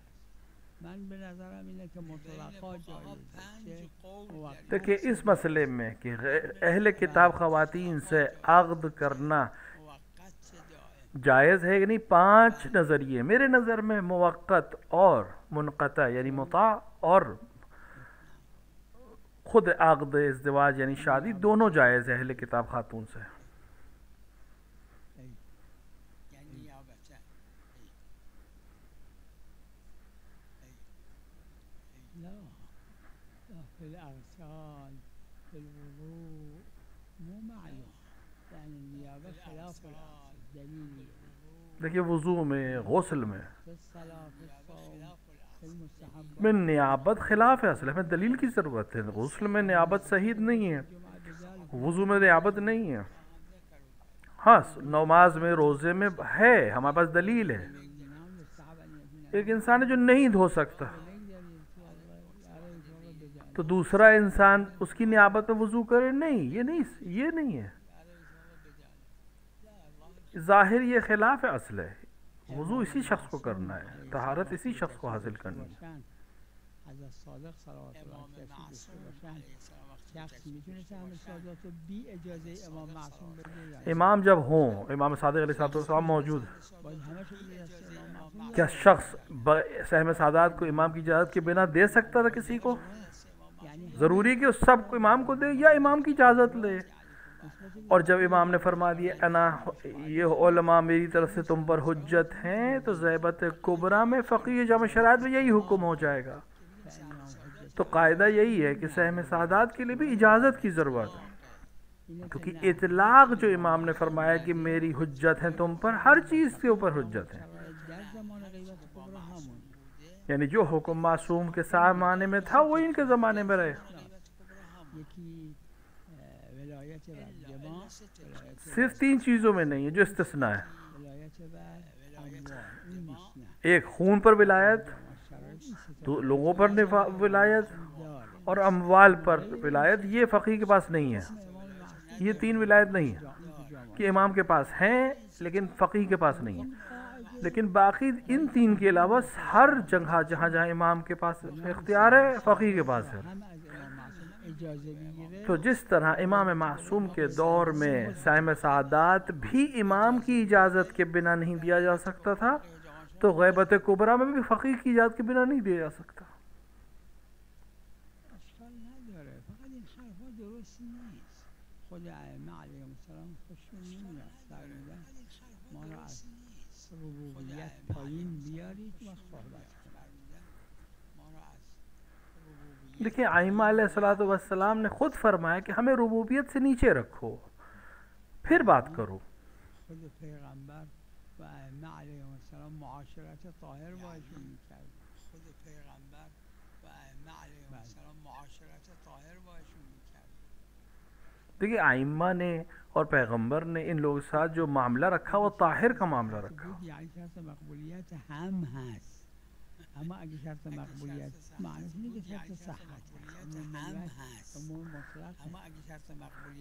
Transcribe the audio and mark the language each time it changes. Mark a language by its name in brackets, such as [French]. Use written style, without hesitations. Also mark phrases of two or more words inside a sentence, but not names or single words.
[Persian] من به نظرم اینه که مطلقا جایزه. [Urdu] دیکھیں اس مسئلے میں کہ اہل کتاب خواتین سے عقد کرنا جائز ہے کہ نہیں، 5 نظریے میرے نظر میں موقت اور منقطع یعنی مطاع اور خود عقد ازدواج یعنی شادی دونوں جائز ہے اہل کتاب خاتون سے. [Arabic] في الأغسال في الوضوء مو معلوم، يعني النيابة خلاف الأصل دليل. [Urdu] دیکھیے وضو میں، غسل میں، [Arabic] في الصلاة في الصوم في المستحب [Urdu] میں نیابت خلاف ہے اصل، ہمیں دلیل کی ضرورت ہے. غسل میں نیابت صحیح نہیں ہے، وضو میں نیابت نہیں ہے. ہاں نماز میں، روزے میں ہے، ہمارے پاس دلیل ہے. ایک انسان ہے جو نہیں دھو سکتا تو دوسرا انسان اس کی نیابت میں وضو کرے، نہیں، یہ نہیں ہے. ظاہر یہ خلاف اصل ہے. وضو اسی شخص کو کرنا ہے، طہارت اسی شخص کو حاصل کرنی ہے. [Persian] حضرت صادق صلوات الله علیه شخص میتونه تعمل سادات رو بی اجازه امام معصوم بده؟ [Urdu] امام جب ہوں، امام صادق علیہ السلام موجود، کیا شخص سہم سادات کو امام کی اجازت کے بنا دے سکتا تھا کسی کو؟ ضروری کہ اس سب کو امام کو دے یا امام کی اجازت لے؟ اور جب امام نے فرما دیا انا یہ علماء میری طرف سے تم پر حجت ہیں، تو ضیبت کبریٰ میں فقیہ جامع شرائط میں یہی حکم ہو جائے گا. تو قاعدہ یہی ہے کہ سہم سعادات کے لیے بھی اجازت کی ضرورت ہے، کیونکہ اطلاق جو امام نے فرمایا کہ میری حجت ہے تم پر، ہر چیز کے اوپر حجت ہے، [Persian] در زمان غیبت کبرا همون [Urdu] یعنی جو حکم معصوم کے زمانے میں تھا وہ ان کے زمانے میں رہے. [Persian] یکی ولایت بر جماع، [Urdu] صرف 3 چیزوں میں نہیں ہے جو استثناء ہے. [Persian] ولایت بر اموال این نیست نه. [Urdu] ایک خون پر ولایت، [Persian] شرایط نیست. [Urdu] تو لوگوں پر ولایت، اور اموال پر ولایت. یہ فقیہ کے پاس نہیں ہے، یہ 3 ولایت نہیں ہے کہ امام کے پاس ہیں لیکن فقیہ کے پاس نہیں ہے. لیکن باقی ان 3 کے علاوہ ہر جگہ جہاں جہاں امام کے پاس اختیار ہے فقیہ کے پاس ہے. [Persian] هم از امام معصوم اجازه میگیره. [Urdu] تو جس طرح امام معصوم کے دور میں سہم سعادات بھی امام کی اجازت کے بنا نہیں دیا جا سکتا تھا، تو غیبت کبریٰ میں بھی فقیہ کی اجازت کے بنا نہیں دیا جا سکتا. [Persian] اشکال نداره، فقط این حرفا درست نیست. خود ائمه علیهم السلام خوششون نمیاد فرمودن ما را از ربوبیت پایین بیارید و صحبت کنید. [Urdu] دیکھیں ائمہ علیہ السلام نے خود فرمایا کہ ہمیں ربوبیت سے نیچے رکھو پھر بات کرو. [Persian] خود پیغمبر و ائمه علیهم السلام معاشرت طاهر باشون میکرد. خود پیغمبر و ائمه علیهم السلام معاشرت طاهر باشون میکرد. [Urdu] دیکھیں ائمہ نے اور پیغمبر نے ان لوگوں کے ساتھ جو معاملہ رکھا وہ طاہر کا معاملہ رکھا. [Persian] یعنی شرط مقبولیت هم هست، اما اگه شرط مقبولیت معنیش اینه که شرط صحت هم هست، امور مطلق، اما اگه شرط مقبولیت